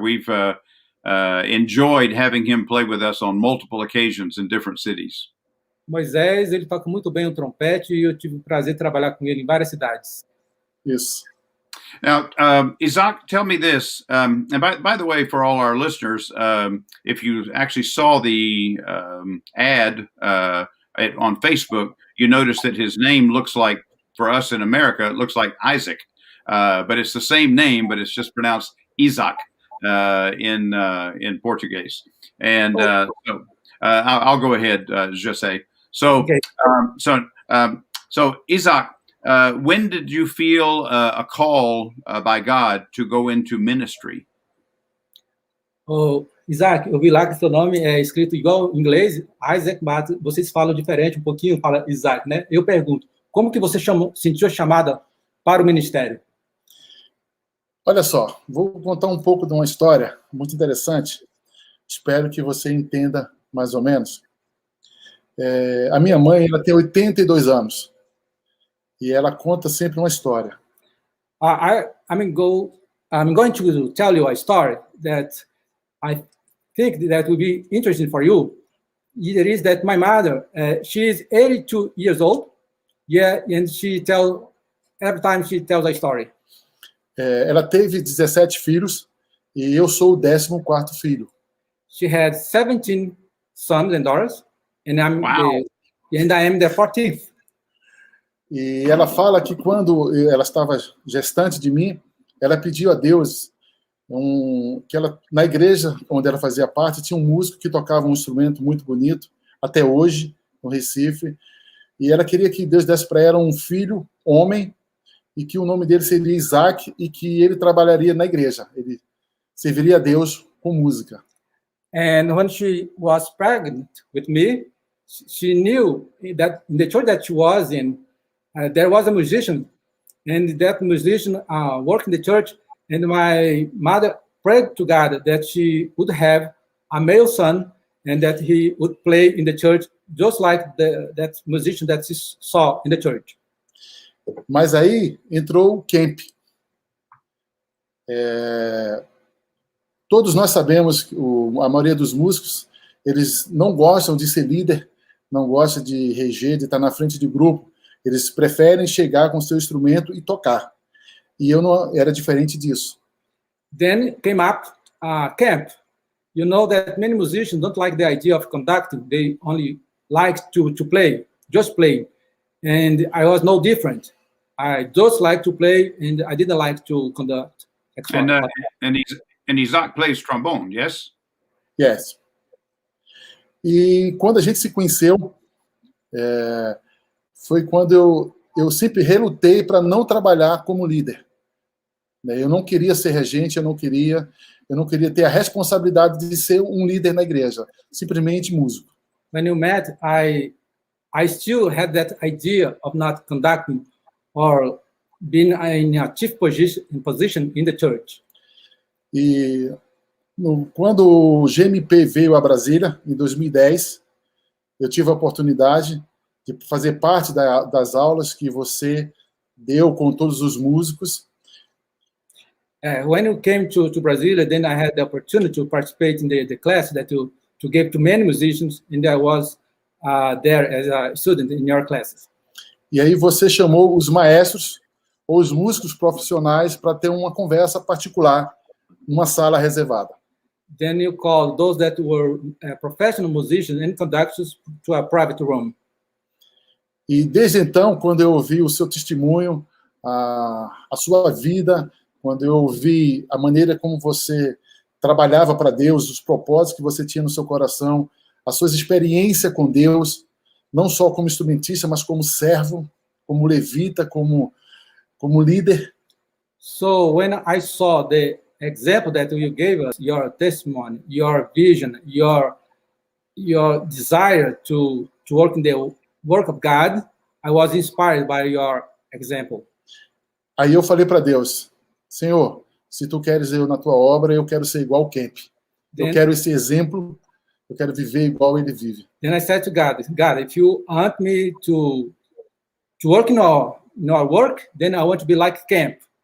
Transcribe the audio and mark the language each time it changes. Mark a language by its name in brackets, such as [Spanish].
[English] We've enjoyed having him play with us on multiple occasions in different cities. [Portuguese] Moisés, ele toca muito bem o trompete e eu tive o prazer de trabalhar com ele em várias cidades. Isso. [English] Now, Isaac, tell me this. And by the way, for all our listeners, if you actually saw the ad on Facebook, you notice that his name looks like, for us in America, it looks like Isaac. But it's the same name, but it's just pronounced Isaac in Portuguese. And so I'll go ahead, Jose. So, okay. So Isaac, when did you feel a call by God to go into ministry? [Portuguese] Isaac, eu vi lá que seu nome é escrito igual em inglês, Isaac, mas vocês falam diferente um pouquinho, fala Isaac, né? Eu pergunto, como que você sentiu a chamada para o ministério? Olha só, vou contar um pouco de uma história muito interessante. Espero que você entenda mais ou menos. A minha mãe, ela tem 82 anos. E ela conta sempre uma história. [English] I'm going to tell you a story that I think that will be interesting for you. It is that my mother, she is 82 years old. Yeah, and every time she tells a story. [Portuguese] Ela teve 17 filhos e eu sou o 14º filho. [English] She had 17 sons and daughters, and I am the 14th. [Portuguese] E ela fala que quando ela estava gestante de mim, ela pediu a Deus que ela, na igreja onde ela fazia parte, tinha um músico que tocava um instrumento muito bonito, até hoje, no Recife, e ela queria que Deus desse para ela um filho, homem, e que o nome dele seria Isaac, e que ele trabalharia na igreja, ele serviria a Deus com música. [English] And when she was pregnant with me, she knew that in the church that she was in, there was a musician, and that musician worked in the church, and my mother prayed to God that she would have a male son, and that he would play in the church just like that musician that she saw in the church. [Portuguese] Mas aí entrou o Kemp. Todos nós sabemos que a maioria dos músicos, eles não gostam de ser líder não gosta de reger, de estar na frente de grupo. Eles preferem chegar com o seu instrumento e tocar. E eu não era diferente disso. [English] Then came up camp. You know that many musicians don't like the idea of conducting. They only like to play, just play. And I was no different. I just like to play, and I didn't like to conduct. And Isaac plays trombone, yes? Yes. [Portuguese] E quando a gente se conheceu, foi quando eu sempre relutei para não trabalhar como líder. Eu não queria ser regente, eu não queria ter a responsabilidade de ser um líder na igreja, simplesmente músico. [English] When you met, I still had that idea of not conducting or being in a chief position in the church. [Portuguese] E quando o GMP veio a Brasília, em 2010, eu tive a oportunidade de fazer parte das aulas que você deu com todos os músicos. [English] When you came to Brasilia, then I had the opportunity to participate in the class that you gave to many musicians, and I was there as a student in your classes. [Portuguese] E aí você chamou os maestros ou os músicos profissionais para ter uma conversa particular numa sala reservada. [English] Then you called those that were professional musicians and conductors to a private room. [Portuguese] E desde então, quando eu ouvi o seu testemunho, a sua vida, quando eu ouvi a maneira como você trabalhava para Deus, os propósitos que você tinha no seu coração, as suas experiências com Deus, não só como instrumentista, mas como servo, como levita, como líder. [English] So when I saw the example that you gave us, your testimony, your vision, your desire to work in the work of God, I was inspired by your example. [Portuguese] Aí eu falei para Deus, Senhor, se tu queres eu na tua obra, eu quero ser igual ao Kemp. Eu quero esse exemplo, eu quero viver igual ele vive. [English] Then I said to God, if you want me to work in our work, then I want to be like Kemp.